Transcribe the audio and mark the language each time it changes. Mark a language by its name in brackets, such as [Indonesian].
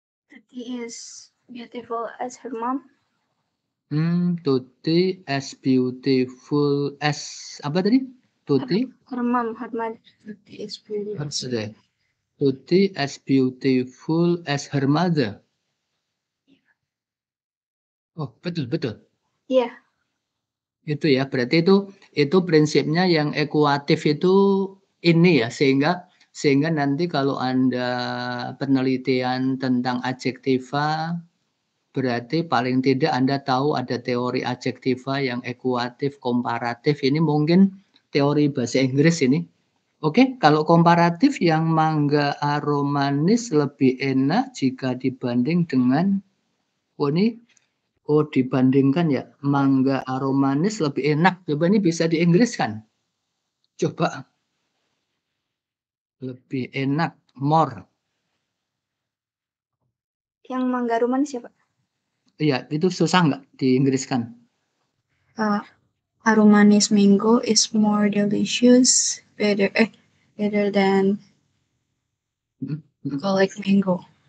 [English] Tuti is beautiful as her mom. Tuti as beautiful as [Indonesian] apa tadi? [English] Tuti? Her mom, her mother. Tuti is beautiful. Tuti as beautiful as her mother. [Indonesian] Oh, betul. Iya. Itu ya, berarti itu prinsipnya yang ekuatif itu ini ya, sehingga nanti kalau Anda penelitian tentang adjektiva, berarti paling tidak Anda tahu ada teori adjektiva yang ekuatif, komparatif, ini mungkin teori bahasa Inggris ini. Oke, kalau komparatif yang mangga aromanis lebih enak jika dibanding dengan ini Oh, dibandingkan ya, mangga aromanis lebih enak. Coba ini bisa diinggriskan. Coba. Lebih enak, more. Yang mangga aromanis ya, Pak? Iya, itu susah nggak diinggriskan? [English] Aromanis mango is more delicious, better than Golek mango.